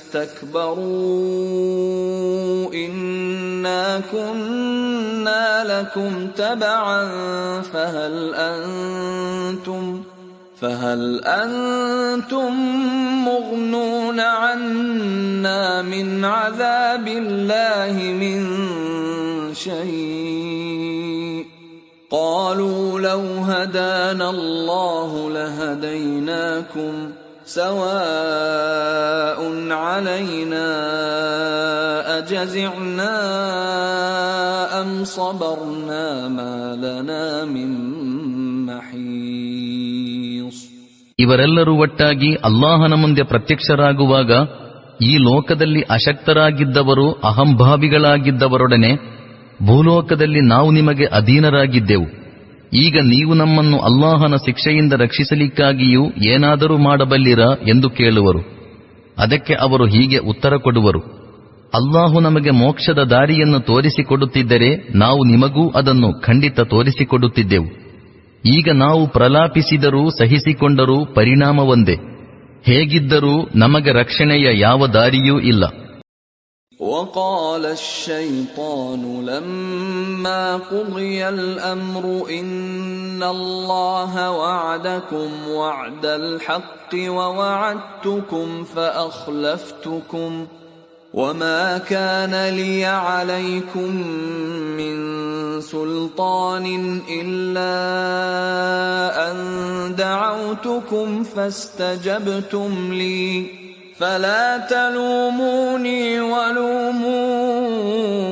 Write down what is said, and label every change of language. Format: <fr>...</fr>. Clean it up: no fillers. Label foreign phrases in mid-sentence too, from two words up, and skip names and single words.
<ar>استكبروا إنا كنا لكم تبعا فهل أنتم مغنون عنا من عذاب الله من شيء قالوا لو هدانا الله لهديناكم سواء علينا أجزعنا أم صبرنا ما لنا من محيص.</ar> <kn>ಇವರೆಲ್ಲರೂ ಒಟ್ಟಾಗಿ ಅಲ್ಲಾಹನ ಮುಂದೆ ಪ್ರತ್ಯಕ್ಷರಾಗುವಾಗ ಈ ಲೋಕದಲ್ಲಿ ಅಶಕ್ತರಾಗಿದ್ದವರು ಅಹಂಭಾವಿಗಳಾಗಿದ್ದವರೊಡನೆ ಭೂಲೋಕದಲ್ಲಿ ನಾವು ನಿಮಗೆ ಅಧೀನರಾಗಿದ್ದೆವು, ಈಗ ನೀವು ನಮ್ಮನ್ನು ಅಲ್ಲಾಹನ ಶಿಕ್ಷೆಯಿಂದ ರಕ್ಷಿಸಲಿಕ್ಕಾಗಿಯೂ ಏನಾದರೂ ಮಾಡಬಲ್ಲಿರಾ ಎಂದು ಕೇಳುವರು. ಅದಕ್ಕೆ ಅವರು ಹೀಗೆ ಉತ್ತರ ಕೊಡುವರು, ಅಲ್ಲಾಹು ನಮಗೆ ಮೋಕ್ಷದ ದಾರಿಯನ್ನು ತೋರಿಸಿಕೊಡುತ್ತಿದ್ದರೆ ನಾವು ನಿಮಗೂ ಅದನ್ನು ಖಂಡಿತ ತೋರಿಸಿಕೊಡುತ್ತಿದ್ದೆವು. ಈಗ ನಾವು ಪ್ರಲಾಪಿಸಿದರೂ ಸಹಿಸಿಕೊಂಡರೂ ಪರಿಣಾಮ ಒಂದೇ. ಹೇಗಿದ್ದರೂ ನಮಗೆ ರಕ್ಷಣೆಯ ಯಾವ ದಾರಿಯೂ ಇಲ್ಲ.</kn> <ar>وقال الشيطان لما قضي الأمر إن الله وعدكم وعد الحق ووعدتكم فأخلفتكم وما كان لي عليكم من سلطان إلا أن دعوتكم فاستجبتم لي فلا تلوموني ولوموا</ar>